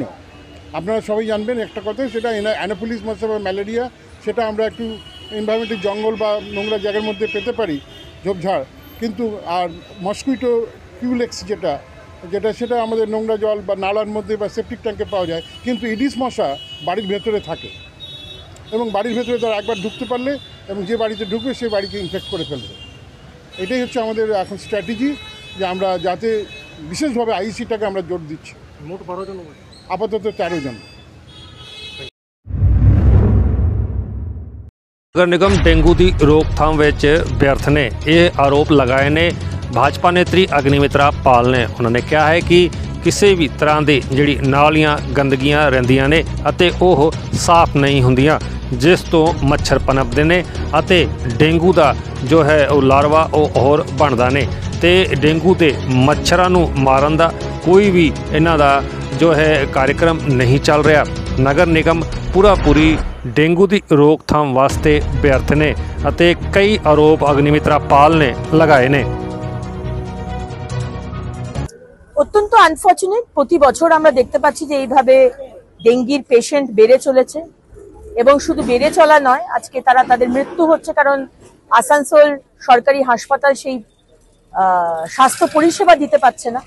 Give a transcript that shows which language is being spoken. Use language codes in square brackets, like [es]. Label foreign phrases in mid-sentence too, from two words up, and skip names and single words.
[bn] আপনারা সবাই জানবেন একটা কথা, সেটা অ্যানোফিলিস মশা বা ম্যালেরিয়া, সেটা আমরা একটু এনভায়রনমেন্টাল জঙ্গল বা নোংরা জায়গার মধ্যে পেতে পারি, ঝোপঝাড়, কিন্তু আর মসকুইটো কিউলেক্স সেটা আমাদের নোংরা জল বা নালার মধ্যে বা [en] septic tank [bn] পাওয়া যায়, কিন্তু ইডিস মশা বাড়ির ভেতরে থাকে, এবং বাড়ির ভেতরে তারা একবার ঢুকতে পারলে এবং যে বাড়িতে ঢুকবে সেই বাড়িকে ইনফেক্ট করে ফেলবে। এটাই হচ্ছে আমাদের এখন স্ট্র্যাটেজি, যে আমরা যাতে বিশেষভাবে আইসিটাকে আমরা জোর দিচ্ছি। মোট 12 জন, আপাতত 13 জন। [pa] ਨਗਰ ਨਿਗਮ ਡੇਂਗੂ ਦੀ ਰੋਕਥਾਮ ਵਿੱਚ ਵਿਅਰਥ ਨੇ। ਇਹ ਆਰੋਪ ਲਗਾਏ ਨੇ ਭਾਜਪਾ ਨੇਤਰੀ ਅਗਨੀਮਿਤਰਾ ਪਾਲ ਨੇ। ਉਹਨਾਂ ਨੇ ਕਿਹਾ ਹੈ ਕਿ ਕਿਸੇ ਵੀ ਤਰ੍ਹਾਂ ਦੀ ਜਿਹੜੀ ਨਾਲੀਆਂ ਗੰਦਗੀਆਂ ਰਹਿੰਦੀਆਂ ਨੇ ਅਤੇ ਉਹ ਸਾਫ਼ ਨਹੀਂ ਹੁੰਦੀਆਂ, ਜਿਸ ਤੋਂ ਮੱਛਰ ਪਨਪਦੇ ਨੇ ਅਤੇ ਡੇਂਗੂ ਦਾ ਜੋ ਹੈ ਉਹ ਲਾਰਵਾ ਉਹ ਹੋਰ ਬਣਦਾ ਨੇ, ਤੇ ਡੇਂਗੂ ਦੇ ਮੱਛਰਾਂ ਨੂੰ ਮਾਰਨ ਦਾ ਕੋਈ ਵੀ ਇਹਨਾਂ ਦਾ ਜੋ ਹੈ [hi] कार्यक्रम नहीं चल रहा। नगर निगम पूरी डेंगू की रोकथाम वास्ते व्यर्थ ने ਅਤੇ कई आरोप अग्निमित्रा पाल ने लगाए ने। [bn] অত্যন্ত আনফর্চুনেট, প্রতি বছর আমরা দেখতে পাচ্ছি যে এইভাবে ডেঙ্গির পেশেন্ট বেড়ে চলেছে, এবং শুধু বেড়ে চলা নয়, আজকে তাদের মৃত্যু হচ্ছে, কারণ আসানসোল সরকারি হাসপাতাল সেই স্বাস্থ্য পরিষেবা দিতে পারছে না।